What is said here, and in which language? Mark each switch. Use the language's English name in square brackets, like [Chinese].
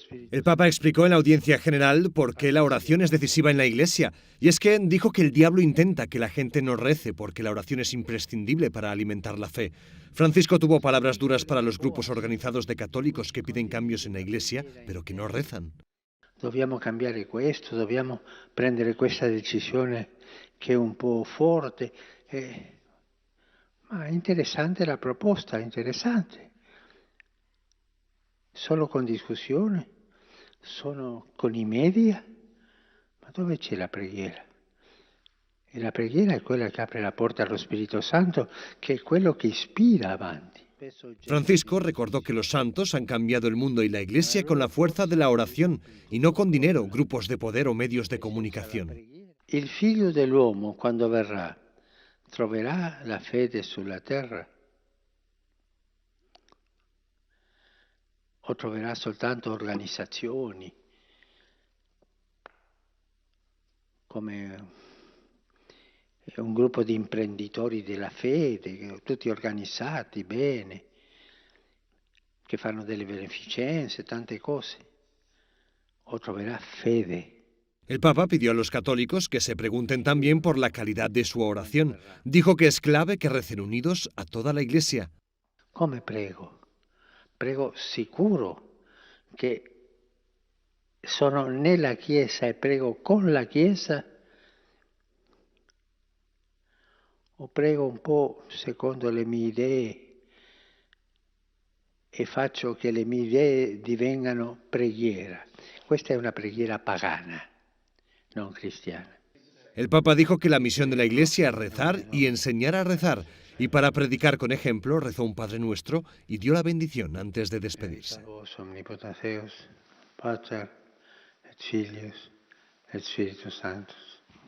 [Spanish] El Papa explicó en la audiencia general por qué la oración es decisiva en la Iglesia, y es que dijo que el diablo intenta que la gente no rece porque la oración es imprescindible para alimentar la fe. Francisco tuvo palabras duras para los grupos organizados de católicos que piden cambios en la Iglesia, pero que no rezan. [Italian] Dobbiamo cambiare questo, dobbiamo prendere questa decisione che è un po' forte. Ma è interessante la proposta, è interessante. Solo con discussione? Solo con i media? Ma dove c'è la preghiera? E la preghiera è quella che apre la porta allo Spirito Santo, che è quello che ispira avanti. [Spanish] Francisco recordó que los santos han cambiado el mundo y la Iglesia con la fuerza de la oración y no con dinero, grupos de poder o medios de comunicación. [Italian] Il figlio dell'uomo, quando verrà, troverà la fede sulla terra? O troverà soltanto organizzazioni come un gruppo di imprenditori della fede, tutti organizzati bene, che fanno delle beneficenze, tante cose? O troverà fede? [Spanish] El Papa pidió a los católicos que se pregunten también por la calidad de su oración. Dijo que es clave que recen unidos a toda la Iglesia. [Italian] Come prego? Prego sicuro che sono nella Chiesa e prego con la Chiesa, o prego un po' secondo le mie idee e faccio che le mie idee divengano preghiera. Questa è una preghiera pagana, non cristiana. [Spanish] El Papa dijo que la misión de la Iglesia es rezar y enseñar a rezar, y para predicar con ejemplo rezó un Padre Nuestro y dio la bendición antes de despedirse. [Latin] Omnipotens Deus, Pater et Filius et Spiritus Sanctus.